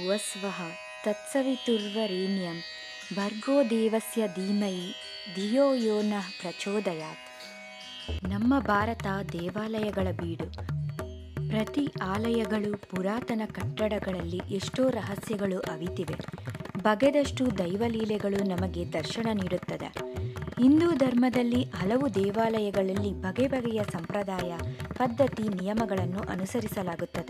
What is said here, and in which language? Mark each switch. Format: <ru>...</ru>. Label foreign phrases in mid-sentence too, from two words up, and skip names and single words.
<sa>ಸ್ವಃ ತತ್ಸವಿತುರ್ವರೇಣ್ಯಂ ಭರ್ಗೋ ದೇವಸ್ಯ ಧೀಮಹಿ ಧಿಯೋ ಯೋ ನಃ ಪ್ರಚೋದಯಾತ್.</sa> <kn>ನಮ್ಮ ಭಾರತ ದೇವಾಲಯಗಳ ಬೀಡು. ಪ್ರತಿ ಆಲಯಗಳು ಪುರಾತನ ಕಟ್ಟಡಗಳಲ್ಲಿ ಎಷ್ಟೋ ರಹಸ್ಯಗಳು ಅವಿತಿವೆ. ಬಗೆದಷ್ಟು ದೈವಲೀಲೆಗಳು ನಮಗೆ ದರ್ಶನ ನೀಡುತ್ತದೆ. ಹಿಂದೂ ಧರ್ಮದಲ್ಲಿ ಹಲವು ದೇವಾಲಯಗಳಲ್ಲಿ ಬಗೆ ಬಗೆಯ ಸಂಪ್ರದಾಯ, ಪದ್ಧತಿ, ನಿಯಮಗಳನ್ನು ಅನುಸರಿಸಲಾಗುತ್ತದೆ.</kn>